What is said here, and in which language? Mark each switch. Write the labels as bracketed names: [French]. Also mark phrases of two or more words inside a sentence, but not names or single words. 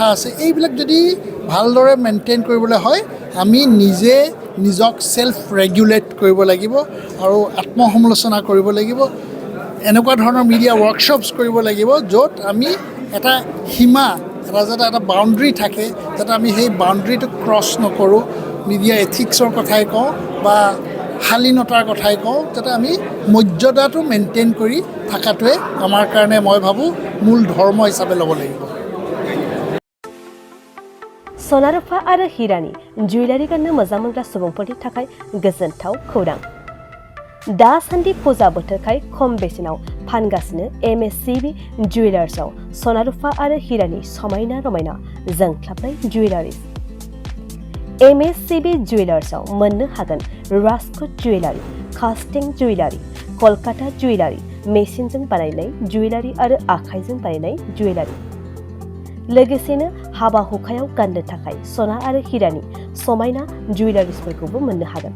[Assamese] আছে এইবিলাক যদি ভালদৰে মেইনটেইন কৰিবলৈ হয় আমি নিজক [English] self regulate [Assamese] কৰিব লাগিব আৰু আত্মসমালোচনা কৰিব লাগিব এনেকুৱা ধৰণৰ [English] media workshops [Assamese] কৰিব লাগিব য'ত আমি এটা সীমা এটা বাউণ্ডৰী থাকে যাতে আমি সেই বাউণ্ডৰীটো ক্ৰছ নকৰোঁ [English] media ethics [Assamese] কথাই কওঁ বা শালীনতাৰ কথাই কওঁ যাতে আমি মৰ্যাদাটো মেইনটেইন কৰি থকাটোৱে আমাৰ কাৰণে মই ভাবোঁ মূল ধৰ্ম হিচাপে ল'ব লাগিব [Bodo] सनारुफा आरो हिरानि जुवेलारि गाननो मोजां मोनग्रा सुबुंफोरनि थाखाय गोजोनथाव खौरां दासान्दि फुजा बोथोरखाय खम बेसेनाव फानगासिनो MSCB जुवेलार्सआव सनारुफा आरो हिरानि समायना रमायना जोंख्लाबनाय जुवेलारिज MSCB जुवेलार्सआव मोननो हागोन राजकोट जुवेलारि [English] casting jewellery [Bodo] कलकाता जुवेलारि मेसिनजों बानायनाय जुवेलारि आरो आखाइजों बानायनाय जुवेलारि लोगोसेनो हाबा हुखायाव गाननो थाखाय सना आरो हिरानि समायना जुवेलारिसफोरखौबो मोननो हागोन।